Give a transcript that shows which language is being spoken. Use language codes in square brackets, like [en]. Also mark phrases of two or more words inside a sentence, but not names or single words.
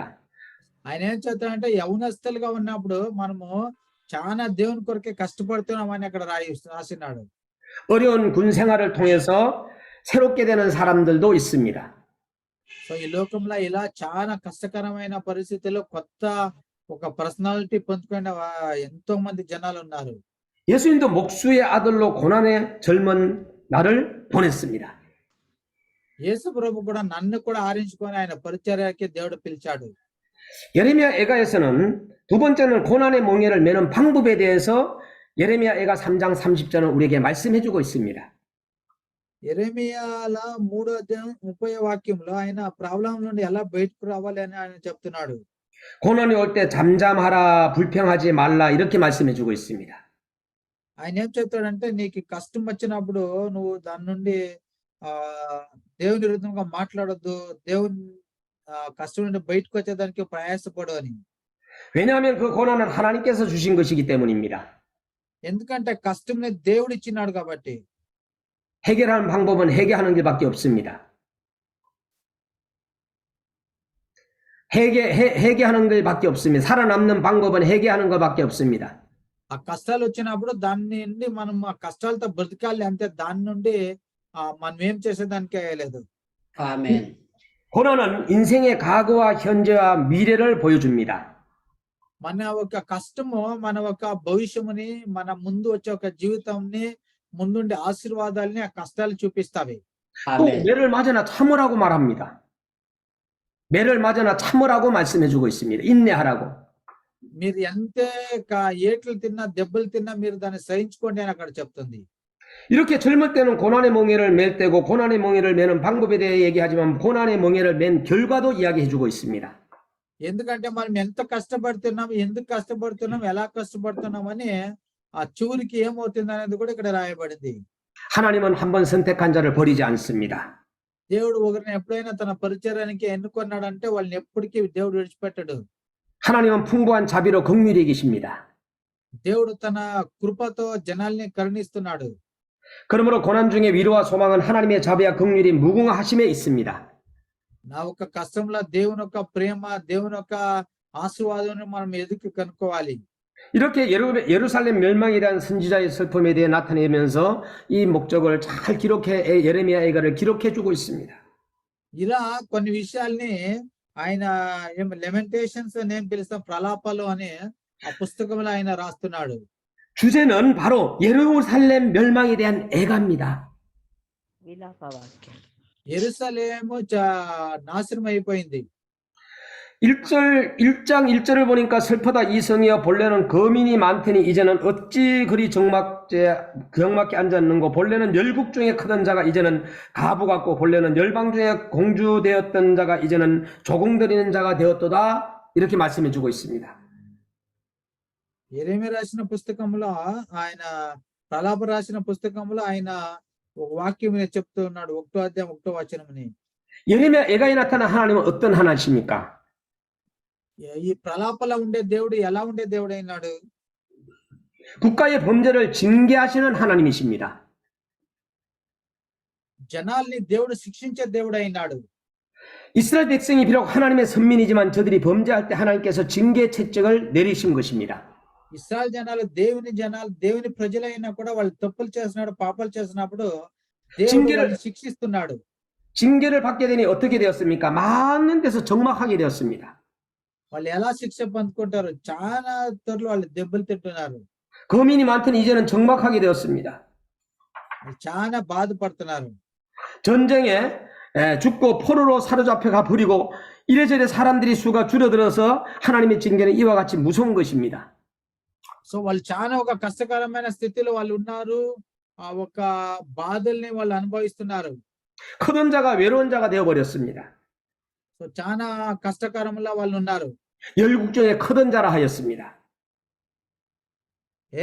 [te] ఆయన ఏం చెప్తాడంటే యవనస్తులుగా ఉన్నప్పుడు మనము చాలా దేవుని కొరకే కష్టపడుతున్నామని అక్కడ రాసినాడు. [ko] 어려운 군 생활을 통해서 새롭게 되는 사람들도 있습니다. [te] సో ఈ లోకంలో ఇలా చాలా కష్టకరమైన పరిస్థితుల్లో కొత్త ఒక పర్సనాలిటీ పొందుకునే ఎంతో మంది జనాలు ఉన్నారు. [ko] 예수님도 목수의 아들로 고난의 젊은 나를 보냈습니다. [te] యేసు ప్రభు కూడా నన్ను కూడా ఆరించుకొని ఆయన పరిచర్యకి దేవుడు పిలిచాడు. [ko] 예레미야 애가에서는 두 번째는 고난의 멍에를 매는 방법에 대해서 예레미야 애가 3장 30절은 우리에게 말씀해주고 있습니다. [te] యెరెమీయాల 3వ అధ్యాయం 30వ వాక్యంలో ఆయన ప్రాబ్లం నుండి ఎలా బయటకు రావాలి అని ఆయన చెప్తున్నాడు. [ko] 고난이 올 때 잠잠하라 불평하지 말라 이렇게 말씀해주고 있습니다. [te] ఆయన ఏం చెప్తాడంటే నీకు కష్టం వచ్చినప్పుడు నువ్వు దాని నుండి దేవుని విరుద్ధంగా మాట్లాడొద్దు, దేవుని కష్టం నుండి బయటకు వచ్చేదానికి ప్రయాసపడు అని. [ko] 왜냐하면 그 고난은 하나님께서 주신 것이기 때문입니다. [te] ఎందుకంటే కష్టంని దేవుడు ఇచ్చినాడు కాబట్టి. [ko] 해결하는 방법은 회개하는 길밖에 없습니다. 회개하는 길밖에 없습니다. 살아남는 방법은 회개하는 것밖에 없습니다. [te] ఆ కష్టాలు వచ్చినప్పుడు దాని నుండి మనం ఆ కష్టాలతో బ్రతకాలి అంతే, దాని నుండి మనం ఏం చేసేదానికి లేదు. [ko] 아멘. 고난은 인생의 과거와 현재와 미래를 보여줍니다. [te] మన ఒక కష్టము మన ఒక భవిష్యముని, మన ముందు వచ్చే ఒక జీవితంని, ముందుండే ఆశీర్వాదాలని ఆ కష్టాలు చూపిస్తావి. [ko] 또 아멘. 매를 맞으나 참으라고 말합니다. 매를 맞으나 참으라고 말씀해주고 있습니다. 인내하라고. [te] మీరు ఎంతే ఏట్లు తిన్నా దెబ్బలు తిన్నా మీరు దాన్ని సహించుకోండి అని అక్కడ చెప్తుంది. [ko] 이렇게 젊을 때는 고난의 멍에를 맬 때고 고난의 멍에를 매는 방법에 대해 얘기하지만 고난의 멍에를 맨 결과도 이야기해주고 있습니다. [te] ఎందుకంటే మనం ఎంత కష్టపడుతున్నాం, ఎందుకు కష్టపడుతున్నాం, ఎలా కష్టపడుతున్నాం అని ఆ చివరికి ఏమవుతుంది అనేది కూడా ఇక్కడ రాయబడింది. [ko] 하나님은 한 번 선택한 자를 버리지 않습니다. [te] దేవుడు ఒకరిని ఎప్పుడైనా తన పరిచర్యానికి ఎన్నుకున్నాడంటే వాళ్ళని ఎప్పటికీ దేవుడు విడిచిపెట్టడు. [ko] 하나님은 풍부한 자비로 긍휼히 계십니다. [te] దేవుడు తన కృపతో జనాల్ని కరుణిస్తున్నాడు. [ko] 그러므로 고난 중에 위로와 소망은 하나님의 자비와 긍휼이 무궁하심에 있습니다. [te] నా ఒక కష్టంలో దేవుని యొక్క ప్రేమ, దేవుని యొక్క ఆశీర్వాదం మనం ఎదుగు కనుక్కోవాలి. [ko] 이렇게 예루살렘 멸망에 대한 선지자의 슬픔에 대해 나타내면서 이 목적을 잘 기록해 예레미야 애가를 기록해 주고 있습니다. [te] ఇలా కొన్ని విషయాల్ని ఆయన లెమెంటేషన్స్ అని ఏం పిలుస్తాం, ప్రలాపాలు అని ఆ పుస్తకంలో ఆయన రాస్తున్నాడు. [ko] 주제는 바로 예루살렘 멸망에 대한 애가입니다. [te] యెరూషలేము నాశనం అయిపోయింది. [ko] 1장 1절을 보니까 슬프다 이 성이여 본래는 거민이 많더니 이제는 어찌 그리 경막게 앉았는고 본래는 열국 중에 크던 자가 이제는 가부 같고 본래는 열방 중에 공주 되었던 자가 이제는 조공들이는 자가 되었도다 이렇게 말씀해 주고 있습니다. [te] యెరెమీయా రాసిన పుస్తకంలో ఆయన ప్రలాప రాసిన పుస్తకంలో ఆయన ఒక వాక్యం చెప్తూ ఉన్నాడు 1వ అధ్యాయం 1వ వచనముని. [ko] 예레미야 애가에 나타난 하나님은 어떤 하나님이십니까? [te] ఈ ప్రలాపలో ఉండే దేవుడు ఎలా ఉండే దేవుడు అయినాడు? [ko] 국가의 범죄를 징계하시는 하나님이십니다. [te] జనాల్ని దేవుడు శిక్షించే దేవుడు అయినాడు. [ko] 이스라엘 백성이 비록 하나님의 선민이지만 저들이 범죄할 때 하나님께서 징계 채찍을 내리신 것입니다. [te] ఇశ్రాయేల్ జనాలు దేవుని ప్రజలైనా కూడా వాళ్ళు తప్పులు చేసినాడు, పాపాలు చేసినప్పుడు దేవుడు వాళ్ళని శిక్షిస్తున్నాడు. [ko] 징계를 받게 되니 어떻게 되었습니까? 많은 데서 적막하게 되었습니다. [te] వాళ్ళు ఎలా శిక్ష పొందుకుంటారు? చాలా తొర్లు వాళ్ళు దెబ్బలు తింటున్నారు. [ko] 거민이 많더니 이제는 적막하게 되었습니다. [te] వాళ్ళు చాలా బాధపడుతున్నారు. [ko] 전쟁에 죽고 포로로 사로잡혀가 버리고 이래저래 사람들이 수가 줄어들어서 하나님의 징계는 이와 같이 무서운 것입니다. [te] సో వాళ్ళు చాలా ఒక కష్టకరమైన స్థితిలో వాళ్ళు ఉన్నారు. ఆ ఒక బాధల్ని వాళ్ళు అనుభవిస్తున్నారు. [ko] 크던 자가 외로운 자가 되어버렸습니다. [te] సో చాలా కష్టకరంలో వాళ్ళు ఉన్నారు. [ko] 열국 중에 크던 자라 하였습니다. 예?